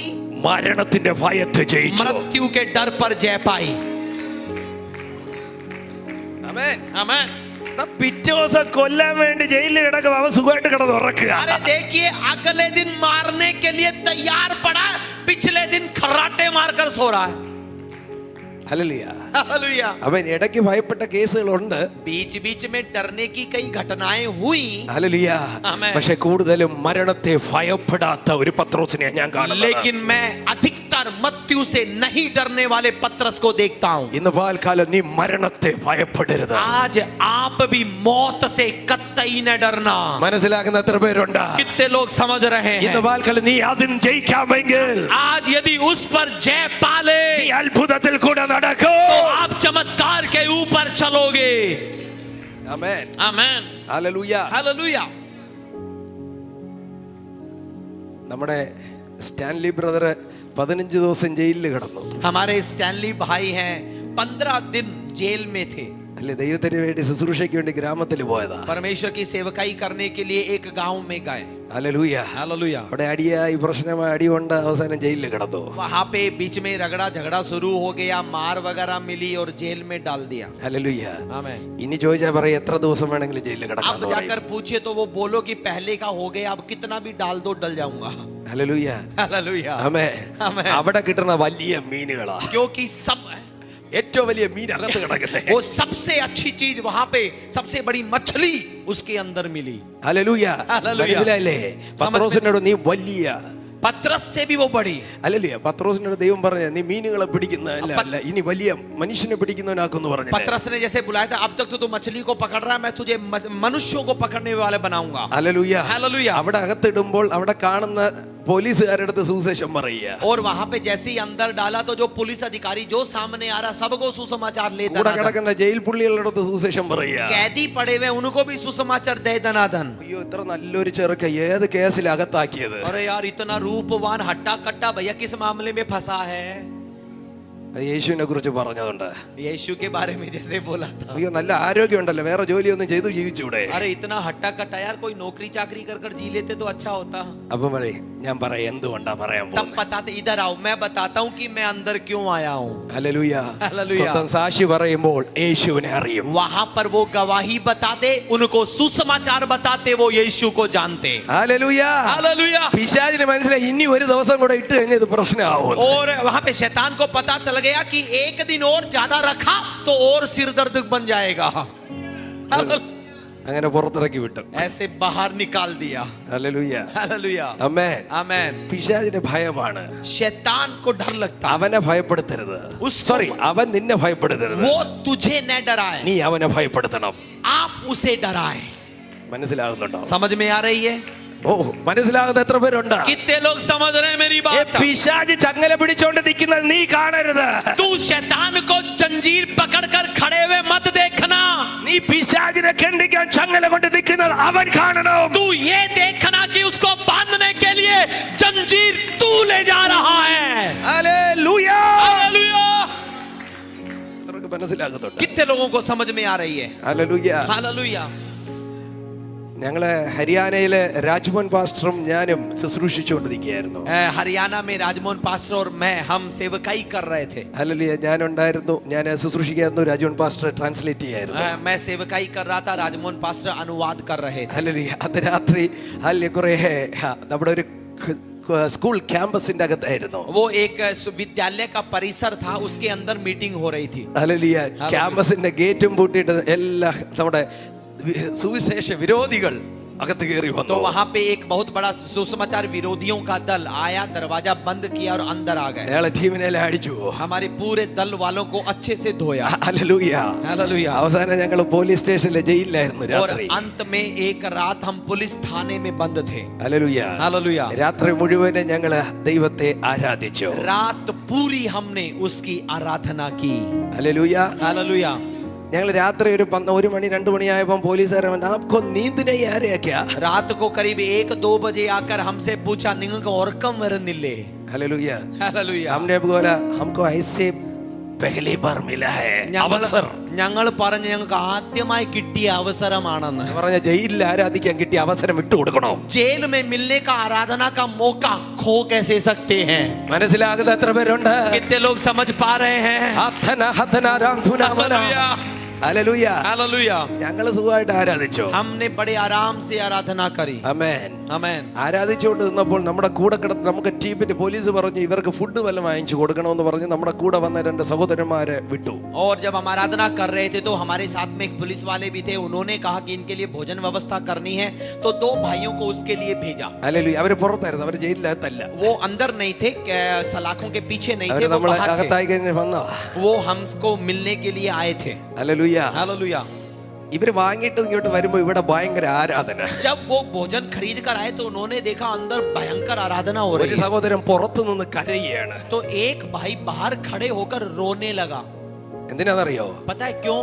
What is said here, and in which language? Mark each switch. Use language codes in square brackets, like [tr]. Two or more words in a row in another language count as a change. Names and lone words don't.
[ml] മരണത്തിന്റെ ഭയത്തെ ജയിച്ചു. [hi] मृत्यु के डर पर जय पाई. [ml] ആമേൻ. [hi] आमेन. [ml] പിറ്റേ ദിവസം കൊല്ലാൻ വേണ്ടി ജയിലിൽ കിടക്കും അവൻ സുഖമായിട്ട് കിടന്ന് ഉറക്കുക. [hi] अरे देखिए अगले दिन मारने के लिए तैयार पड़ा, पिछले दिन खर्राटे मारकर सो रहा है. [ml] ഹല്ലേലൂയ. [hi] हालेलुया. [ml] അവൻ ഇടയ്ക്ക് ഭയപ്പെട്ട കേസുകളുണ്ട്. [hi] बीच बीच में डरने की कई घटनाएं हुई. [ml] ഹല്ലേലൂയ. ആമേൻ. പക്ഷെ കൂടുതലും മരണത്തെ ഭയപ്പെടാത്ത ഒരു പത്രോസിനെ ഞാൻ കാണുന്നത്. [hi] लेकिन मैं अधिकतर मृत्यु से नहीं डरने वाले पतरस को देखता हूं. [ml] ഇന്ന് പകൽക്കാലം നീ മരണത്തെ ഭയപ്പെടരുത്. [hi] आज आप भी मौत से कतई न डरना. [ml] മനസ്സിലാക്കുന്ന എത്ര പേരുണ്ട്? [hi] कितने लोग समझ रहे [ml] ഇന്ന് [hi] हैं? [ml] പകൽക്കാലം നീ അതിന് ജയിക്കാമെങ്കിൽ [hi] आज यदि उस पर जय पाले [ml] നീ അത്ഭുതത്തിൽ കൂടെ നടക്കും. [hi] तो आप चमत्कार के ऊपर चलोगे. [ml] ആമേൻ. [hi] आमेन. [ml] ഹല്ലേലൂയ. [hi] हालेलुया. [ml] നമ്മുടെ സ്റ്റാൻലി ബ്രദർ 15 ദിവസം ജയിലിൽ കിടന്നു. [hi] हमारे स्टैनली भाई हैं 15 दिन जेल में थे. [ml] അല്ലേ? ദൈവത്തിന് വേണ്ടി ശുശ്രൂഷയ്ക്ക് വേണ്ടി ഗ്രാമത്തിൽ പോയതാ. [hi] परमेश्वर की सेवकाई करने के लिए एक गांव में गए. [ml] ഹല്ലേലൂയ. [hi] हालेलुया. [ml] അവിടെ അടിയായി പ്രശ്നമായി അടി കൊണ്ട് അവസാനം ജയിലിൽ കിടന്നു. [hi] वहां पे बीच में रगड़ा झगड़ा शुरू हो गया, मार वगैरह मिली और जेल में डाल दिया. [ml] ഹല്ലേലൂയ. [hi] आमेन. [ml] ഇനി ചോദിച്ചാ പറയും എത്ര ദിവസം വേണമെങ്കിലും ജയിലിൽ [hi] अब [ml] കിടക്കാന്ന് [hi] जाकर [ml] പറയും. [hi] पूछिए तो वो बोलो कि पहले का हो गया, अब कितना भी डाल दो डल जाऊंगा. [ml] ഹല്ലേലൂയ. [hi] हालेलुया. [ml] ആമേൻ. ആമേൻ. അവിടെ കിട്ടുന്ന വലിയ മീനുകളാ. [hi] क्योंकि सब [ml] ഏറ്റവും വലിയ മീൻ അകത്ത് കിടക്കട്ടെ. [hi] वो सबसे अच्छी चीज वहां पे, सबसे बड़ी मछली उसके अंदर मिली. [ml] ഹല്ലേലൂയ. ഹല്ലേലൂയ. മനസ്സിലായില്ലേ? പത്രോസിനോട് നീ വലിയ [hi] पतरस से भी वो बड़ी. [ml] അല്ലല്ലേ? പത്രോസിനോട് ദൈവം പറഞ്ഞ നീ മീനുകളെ പിടിക്കുന്ന അല്ല ഇനി വലിയ മനുഷ്യനെ പിടിക്കുന്നവനാക്കുന്നു പറഞ്ഞു. [hi] पतरस ने जैसे बुलाया था, अब तक तो तू मछली को पकड़ रहा है, मैं तुझे मनुष्यों को पकड़ने वाले बनाऊंगा. [ml] ഹല്ലേലൂയ. [hi] हालेलुया. [ml] അവിടെ അകത്തിടുമ്പോൾ അവിടെ കാണുന്ന പോലീസുകാരുടെ അടുത്ത് സുവിശേഷം പറയുക. [hi] और वहां पे जैसे ही अंदर डाला तो जो पुलिस अधिकारी जो सामने आ रहा सबको सुसमाचार ले [ml] കൂടെ [hi] दनादन. [ml] കിടക്കുന്ന ജയിൽ പുള്ളികളുടെ അടുത്ത് സുവിശേഷം പറയുക. [hi] कैदी पड़े हुए उनको भी सुसमाचार दे दनादन. [ml] അയ്യോ ഇത്ര നല്ലൊരു ചെറുക്ക ഏത് കേസിൽ അകത്താക്കിയത്? [hi] अरे यार इतना रूपवान हट्टा कट्टा भैया किस मामले में फंसा है? [ml] അത് യേശുവിനെ കുറിച്ച് പറഞ്ഞതുണ്ട്. [hi] यीशु के बारे में जैसे बोला था, [ml] അയ്യോ നല്ല ആരോഗ്യമുണ്ടല്ലോ, വേറെ ജോലിയൊന്നും ചെയ്തു ജീവിച്ചൂടെ? [hi] अरे इतना हट्टा कट्टा यार, कोई नौकरी चाकरी कर कर जी लेते तो अच्छा होता। [ml] അപ്പൊ ഞാൻ പറയാം എന്തുകൊണ്ടാ പറയാൻ [hi] तब [ml] പോകുന്നത്. [hi] बताते, इधर आओ मैं बताता हूँ कि मैं अंदर क्यों आया हूँ। [ml] ഹല്ലേലൂയ. ഹല്ലേലൂയ. സ്വന്തം സാക്ഷി പറയുമ്പോൾ യേശുവിനെ അറിയും. [hi] वहां पर वो गवाही बताते, उनको सुसमाचार बताते, वो यीशु को जानते। [ml] ഹല്ലേലൂയ. [hi] हालेलुया। [ml] പിശാചിന് മനസ്സിലായി ഇനി ഒരു ദിവസം കൂടെ ഇട്ട് കഴിഞ്ഞാൽ ഇത് പ്രശ്നമാവും. [hi] और वहां पे शैतान को पता चल गया कि एक दिन और ज्यादा रखा तो और सिर दर्द बन जाएगा। [ml] അങ്ങനെ പുറത്തിറക്കി വിട്ടു. [hi] ऐसे बाहर निकाल दिया। [ml] ഹല്ലേലൂയ. [hi] हालेलुया। [ml] ആമേൻ. [hi] आमेन। [ml] പിശാചിന് ഭയമാണ്. [hi] शैतान को डर लगता, [ml] അവനെ ഭയപ്പെടുത്തരുത്. [hi] Sorry, [ml] അവൻ നിന്നെ ഭയപ്പെടുത്തരുത്. [hi] वो तुझे न डराए, [ml] നീ അവനെ ഭയപ്പെടുത്തണം. [hi] आप उसे डराए। [ml] മനസ്സിലാകുന്നുണ്ടോ? [hi] समझ में आ रही है? [ml] ഓ മനസ്സിലാകുന്ന എത്ര പേരുണ്ട്? [hi] कितने लोग समझ रहे हैं मेरी बात? [ml] പിശാച് ചങ്ങല പിടിച്ചോണ്ട് നിൽക്കുന്നത് നീ കാണരുത്. [hi] तू शैतान को जंजीर पकड़कर खड़े हुए मत देखना। [ml] നീ പിശാചിനെ ഖണ്ഡിക്കാൻ ചങ്ങല കൊണ്ട് നിൽക്കുന്നത് അവൻ കാണണം. [hi] तू ये देखना कि उसको बांधने के लिए जंजीर तू ले जा रहा है। [ml] ഹല്ലേലൂയ. [hi] हालेलुया। [ml] എത്രക്ക് മനസ്സിലാകുന്നുണ്ട്? [hi] कितने लोगों को समझ में आ रही है? [ml] ഹല്ലേലൂയ. [hi] हालेलुया। [ml] ഞങ്ങള് ഹരിയാനയിലെ രാജ്മോഹൻ പാസ്റ്ററും ഞാനും ശുശ്രൂഷിച്ചുകൊണ്ടിരിക്കുകയായിരുന്നു. [hi] हरियाणा में राजमोहन पास्टर और मैं, हम सेवकाई कर रहे थे। [ml] ഹല്ലേലൂയ. ഞാനുണ്ടായിരുന്നു, ഞാൻ ശുശ്രൂഷിക്കായിരുന്നു, രാജ്മോഹൻ പാസ്റ്റർ ട്രാൻസ്ലേറ്റ് ചെയ്യായിരുന്നു. [hi] मैं सेवकाई कर रहा था, राजमोहन पास्टर अनुवाद कर रहे थे। [ml] ഹല്ലേലൂയ. അത് രാത്രി കുറെ നമ്മുടെ ഒരു സ്കൂൾ ക്യാമ്പസിന്റെ അകത്തായിരുന്നു. [hi] वो एक विद्यालय का परिसर था, उसके अंदर मीटिंग हो रही थी। [ml] ഹല്ലേലൂയ. ക്യാമ്പസിന്റെ ഗേറ്റും പൂട്ടിയിട്ട് എല്ലാ നമ്മുടെ സുവിശേഷ വിരോധികൾ അകത്ത് കയറി വന്നു. [hi] तो वहां पे एक बहुत बड़ा सुसमाचार विरोधियों का दल आया, दरवाजा बंद किया और अंदर आ गए। [ml] അയാളെ ടീമിനെ അടിച്ചു. [hi] हमारे पूरे दल वालों को अच्छे से धोया। [ml] ഹല്ലേലൂയ. [hi] हालेलुया। [ml] അവസാനം ഞങ്ങൾ പോലീസ് സ്റ്റേഷനിലെ ജയിലിലായിരുന്നു [hi] और [ml] രാത്രി. [hi] अंत में एक रात हम पुलिस थाने में बंद थे। [ml] ഹല്ലേലൂയ. [hi] हालेलुया। [ml] രാത്രി മുഴുവനും ഞങ്ങള് ദൈവത്തെ ആരാധിച്ചു. [hi] रात पूरी हमने उसकी आराधना की। [ml] ഹല്ലേലൂയ. [hi] हालेलुया। [ml] ഞങ്ങൾ രാത്രി ഒരു 1 മണി 2 മണിയായപ്പോൾ പോലീസുകാരൻ വന്ന് [hi] आपको नींद नहीं आ रही है क्या? रात को करीब 1-2 बजे आकर हमसे पूछा, [ml] നിങ്ങൾക്ക് ഉറക്കം വരുന്നില്ലേ? ഹല്ലേലൂയ. [hi] हालेलुया। हमने बोला हमको ऐसे पहली बार मिला है അവസർ. [ml] ഞങ്ങൾ പറഞ്ഞു ഞങ്ങൾക്ക് ആദ്യമായി കിട്ടിയ അവസരമാണെന്ന്. പറഞ്ഞ ജയിലിൽ ആരാധിക്കാൻ കിട്ടിയ അവസരം വിട്ടുകൊടുക്കണോ? [hi] जेल में मिलने का आराधना का मौका खो कैसे सकते हैं? [ml] മനസ്സിലാകുന്ന എത്ര പേരുണ്ട്? [hi] कितने लोग समझ पा रहे हैं? ഹഥന ഹഥന രാന്ധുന മന. [ml] ഹല്ലേലൂയ. [hi] हालेलुया। [ml] ഞങ്ങള് സുഖമായിട്ട് ആരാധിച്ചു. [hi] हमने बड़े आराम से आराधना करी। [ml] ആമേൻ. [hi] आमेन। [ml] ആരാധിച്ചുകൊണ്ട് നിന്നപ്പോൾ നമ്മുടെ കൂടെ കിടന്ന് നമുക്ക് ടീമിന്റെ പോലീസ് പറഞ്ഞു ഇവർക്ക് ഫുഡ് വല്ലതും വാങ്ങിച്ചു കൊടുക്കണമെന്ന് പറഞ്ഞ് നമ്മുടെ കൂടെ വന്ന 2 സഹോദരന്മാരെ വിട്ടു. [hi] और जब हम आराधना कर रहे थे तो हमारे साथ में एक पुलिस वाले भी थे, उन्होंने कहा कि इनके लिए भोजन व्यवस्था करनी है, तो 2 भाइयों को उसके लिए भेजा। [ml] ഹല്ലേലൂയ. അവര് പുറത്തായിരുന്നു, അവര് ജയിലിനകത്തല്ല. [hi] वो अंदर नहीं थे, सलाखों के पीछे नहीं थे, [ml] അവര് [hi] वो [ml] നമ്മളെ [hi] बाहर थे। [ml] അകത്തായി കഴിഞ്ഞ് വന്നോ. [hi] वो हमको मिलने के लिए आए थे। [ml] ഹല്ലേലൂയ. [hi] हालेलुया। [ml] ഇവര് വാങ്ങിയിട്ട് ഇങ്ങോട്ട് വരുമ്പോ ഇവിടെ ഭയങ്കര ആരാധന. [hi] जब वो भोजन खरीद कर आए तो उन्होंने देखा अंदर भयंकर आराधना हो [ml] ഒരു [hi] रही है। [ml] സഹോദരൻ പുറത്തു നിന്ന് കരയുകയാണ്. [hi] तो एक भाई बाहर खड़े होकर रोने लगा। [ml] എന്തിനാണെന്നറിയോ? [hi] पता है क्यों?